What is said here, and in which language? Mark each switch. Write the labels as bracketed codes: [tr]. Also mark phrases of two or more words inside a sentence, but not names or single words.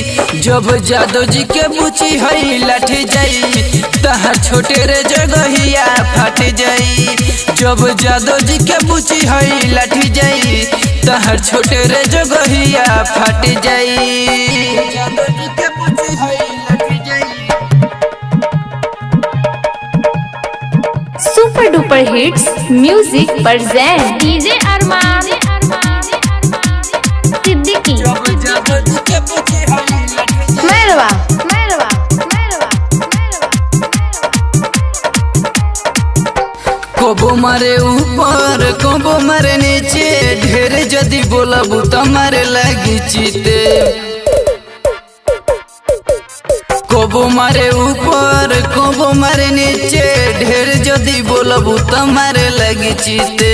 [bho] जब जादो जी के बुची हई लाठी जाई, तहार छोटे रे जगहिया फट जाई। जब जादो जी के बुची हई लाठी जाई, तहार छोटे रे जगहिया फट जाई। जादो जी के बुची हई लाठी जाई। [en] Super Duper Hits Music present DJ Arman Siddiqui Merwa [bho] कोबो मारे ऊपर कोबो मारे नीचे, ढेर जदी बोलबू त मारे लगी चीते। कोबो मारे ऊपर कोबो मारे नीचे, ढेर जदी बोलबू त मारे लगी चीते।